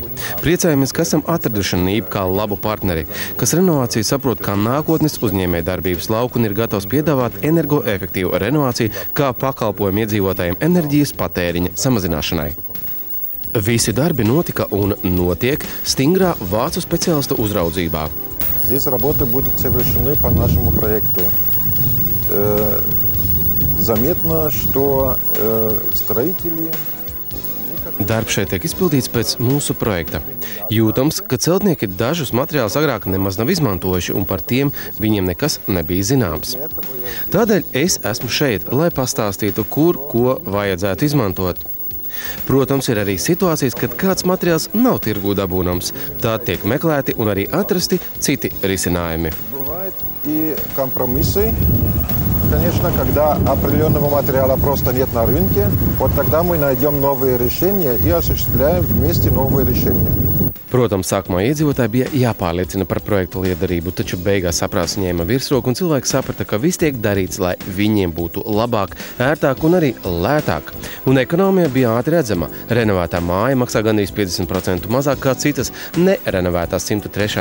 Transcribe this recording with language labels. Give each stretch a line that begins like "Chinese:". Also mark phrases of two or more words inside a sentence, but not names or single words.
Latvian: Priecājamies, ka esam atraduši NIP kā labu partneri, kas renovāciju saprot kā nākotnes uzņēmējdarbības lauku un ir gatavs piedāvāt energoefektīvu renovāciju kā pakalpojumu iedzīvotājiem enerģijas patēriņa samazināšanai. Visi darbi notika un notiek stingrā vācu speciālista uzraudzībā.
Russian: Здесь работы будут совершены по нашему проекту. Заметно, что строители...
Latvian: Darbs šeit tiek izpildīts pēc mūsu projekta. Jūtams, ka celtnieki dažus materiālus agrāk nemaz nav izmantojuši un par tiem viņiem nekas nebija zināms. Tādēļ es esmu šeit, lai pastāstītu, kur ko vajadzētu izmantot. Protams, ir arī situācijas, kad kāds materiāls nav tirgū dabūnams. Tā tiek meklēti un arī atrasti citi risinājumi.
Russian: Конечно, когда определенного материала просто нет на рынке, вот тогда мы найдем новые решения и осуществляем вместе новые решения.
Latvian: Protams, sākumā iedzīvotāji bija jāpārliecina par projektu lietderību, taču beigās saprāts ņēma virsroku un cilvēki saprata, ka viss tiek darīts, lai viņiem būtu labāk, ērtāk un arī lētāk. Un ekonomija bija ātri redzama. Renovētā māja maksā gandrīz 50% mazāk kā citas nerenovētās 103.